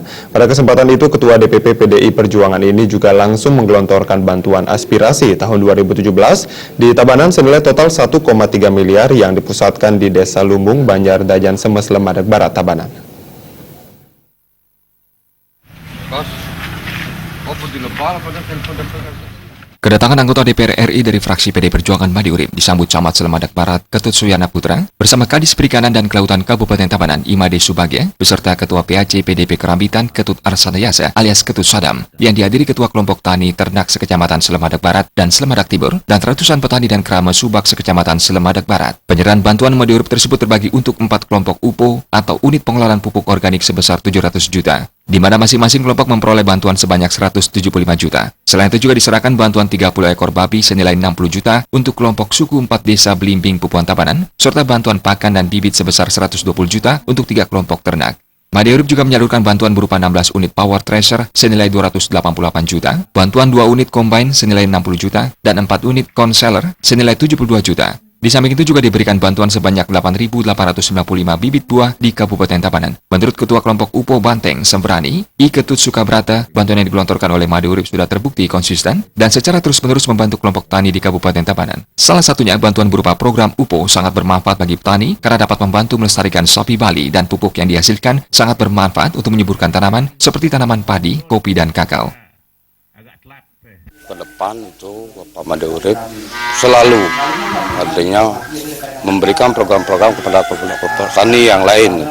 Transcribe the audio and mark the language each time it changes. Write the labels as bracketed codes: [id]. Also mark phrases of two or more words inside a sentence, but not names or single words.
[id] Pada kesempatan itu, Ketua DPP PDI Perjuangan ini juga langsung menggelontorkan bantuan aspirasi tahun 2017 di Tabanan senilai total 1,3 miliar yang dipusatkan di Desa Lumbung, Banjar Dajan Semes, Slemadak Barat, Tabanan. Kedatangan anggota DPR RI dari fraksi PDI Perjuangan Made Urip disambut Camat Slemadak Barat Ketut Suyana Putra bersama Kadis Perikanan dan Kelautan Kabupaten Tabanan Imade Subagya beserta Ketua PAC PDP Kerambitan Ketut Arsanayasa alias Ketut Sadam yang dihadiri Ketua Kelompok Tani Ternak Sekecamatan Slemadak Barat dan Slemadak Timur dan ratusan petani dan keramat subak Sekecamatan Slemadak Barat. Penyerahan bantuan Made Urip tersebut terbagi untuk 4 kelompok UPO atau unit pengelolaan pupuk organik sebesar 700 juta. Di mana masing-masing kelompok memperoleh bantuan sebanyak 175 juta. Selain itu juga diserahkan bantuan 30 ekor babi senilai 60 juta untuk kelompok suku 4 desa Belimbing Pupuan Tabanan, serta bantuan pakan dan bibit sebesar 120 juta untuk 3 kelompok ternak. Made Urip juga menyalurkan bantuan berupa 16 unit [en] power thresher [id] senilai 288 juta, bantuan 2 unit combine senilai 60 juta, dan 4 unit concealer senilai 72 juta. Di samping itu juga diberikan bantuan sebanyak 8.895 bibit buah di Kabupaten Tabanan. Menurut Ketua Kelompok UPO Banteng Sembrani, I Ketut Sukabrata, bantuan yang digelontorkan oleh Made Urip sudah terbukti konsisten dan secara terus-menerus membantu kelompok tani di Kabupaten Tabanan. Salah satunya bantuan berupa program UPO sangat bermanfaat bagi petani karena dapat membantu melestarikan sapi Bali dan pupuk yang dihasilkan sangat bermanfaat untuk menyuburkan tanaman seperti tanaman padi, kopi, dan kakao. Ke depan itu Bapak Made Urip selalu artinya memberikan program-program kepada petani yang lain.